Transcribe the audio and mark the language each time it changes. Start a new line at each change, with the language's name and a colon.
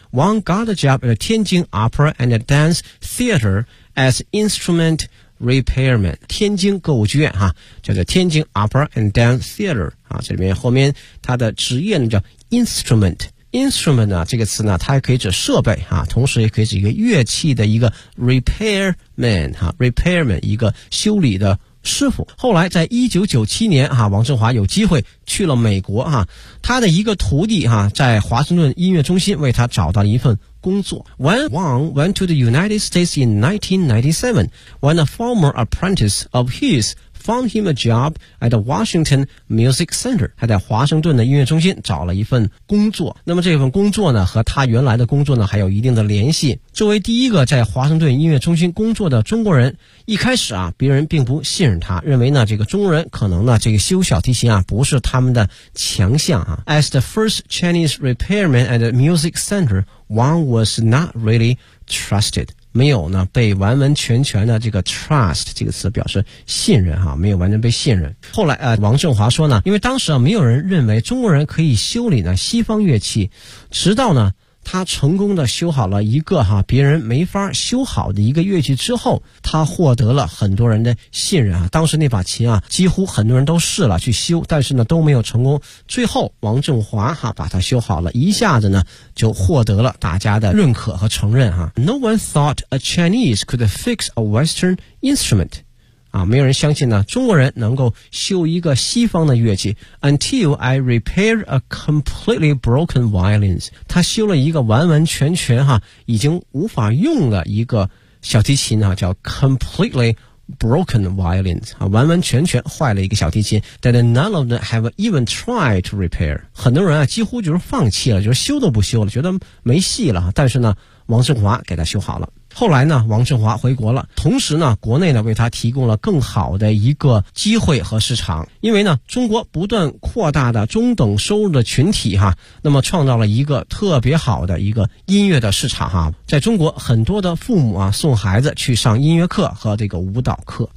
Chinese: 王
English: got a job at the 天津 Opera and Dance Theater as instrument repairman，
Chinese: 天津歌舞剧院哈、叫做天津
English: Opera and Dance Theater
Chinese: 啊，这里面后面他的职业呢叫 instrumentinstrument 呢这个词呢它也可以指设备啊，同时也可以指一个乐器的一个 repairman 啊 repairman 一个修理的师傅。后来在1997年啊王振华有机会去了美国啊，他的一个徒弟啊在华盛顿音乐中心为他找到了一份工作。
English: When Wang went to the United States in 1997, when a former apprentice of his found him a job at the Washington Music Center，
Chinese: 他在华盛顿的音乐中心找了一份工作。那么这份工作呢和他原来的工作呢还有一定的联系。作为第一个在华盛顿音乐中心工作的中国人，一开始啊别人并不信任他，认为呢这个中国人可能呢这个修小提琴啊不是他们的强项啊。
English: As the first Chinese repairman at the Music Center， Wang was not really trusted，
Chinese: 没有呢被完完全全的这个
English: trust
Chinese: 这个词表示信任哈、没有完全被信任。后来王振华说呢，因为当时啊没有人认为中国人可以修理呢西方乐器，直到呢他成功的修好了一个别人没法修好的一个乐器之后，他获得了很多人的信任啊。当时那把琴啊，几乎很多人都试了去修，但是呢都没有成功。最后王振华把它修好了，一下子呢就获得了大家的认可和承认啊。
English: No one thought a Chinese could fix a Western instrument.
Chinese: 没有人相信呢中国人能够修一个西方的乐器。
English: Until I repair a completely broken violins.
Chinese: 他修了一个完完全全已经无法用的一个小提琴叫
English: completely broken violins.
Chinese: 完完全全坏了一个小提琴。
English: That none of them have even tried to repair.
Chinese: 很多人几乎就是放弃了，就是修都不修了，觉得没戏了，但是呢王振华给他修好了。后来呢王振华回国了，同时呢国内呢为他提供了更好的一个机会和市场。因为呢中国不断扩大的中等收入的群体那么创造了一个特别好的一个音乐的市场在中国很多的父母送孩子去上音乐课和这个舞蹈课。